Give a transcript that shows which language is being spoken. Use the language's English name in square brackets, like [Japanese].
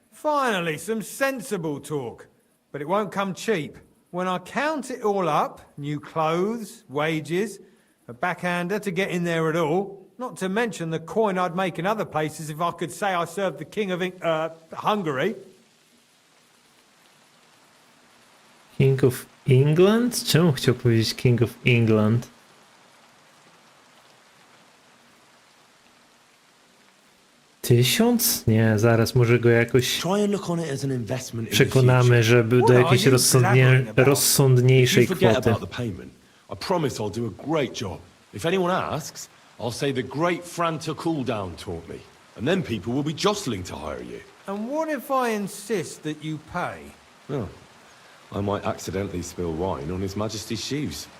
[English] Finally, some sensible talk. But it won't come cheap. When I count it all up, new clothes, wages, a backhander to get in there at all, not to mention the coin I'd make in other places if I could say I served the King of Hungary. King of England? [Polish] Czemu chciał powiedzieć [English] King of England? [Polish] Tysiąc? Nie, zaraz może go jakoś przekonamy, żeby do jakiejś rozsądniejszej kwoty. [English] I promise I'll do a great job. If anyone asks, I'll say the great Franta Cooldown taught me. And then people will be jostling to hire you. And what if I insist that you pay? Oh, I might accidentally spill wine on His Majesty's shoes.